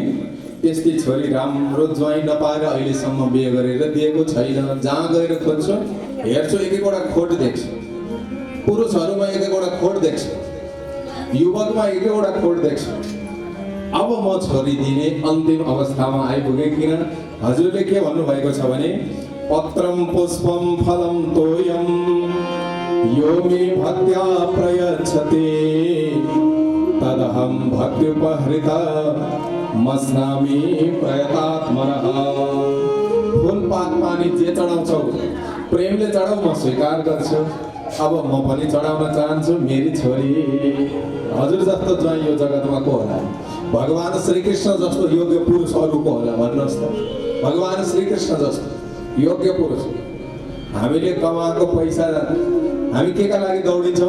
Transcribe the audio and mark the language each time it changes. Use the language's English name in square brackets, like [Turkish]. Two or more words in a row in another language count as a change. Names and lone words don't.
[Nepali] त्यस्तै छोरी राम्रो ज्वाइँ नपाएर अहिलेसम्म बिहे गरेर दिएको छैन। जहाँ गएर खोज्छु हेर्छु एक एकवटा खोट देख्छु। पुरुषहरूमा एक एकवटा खोट देख्छु, युवकमा एक एकवटा खोट देख्छु। अब म छोरी दिने अन्तिम अवस्थामा आइपुगेँ। किन? हजुरले के भन्नुभएको छ भने [Sanskrit] पत्रम पुष्पम फलम तोयम यो मे भक्त्या प्रयच्छते तदहं भक्त्युपहृता मस्नामि प्रयतात्मनः। [Nepali] फुलपात पानी जे चढाउँछौ प्रेमले चढाउ, म स्वीकार गर्छु। अब म पनि चढाउन चाहन्छु मेरी छोरी। हजुर जस्तो ज्वाइँ यो जगतमा को होला? भगवान श्रीकृष्ण जस्तो योग्य पुरुष अरू को होला भन्नुहोस् त? भगवान श्रीकृष्ण जस्तो योग्य पुरुष। हामीले कमाएको पैसा हामी के का लागि दौडिन्छौँ?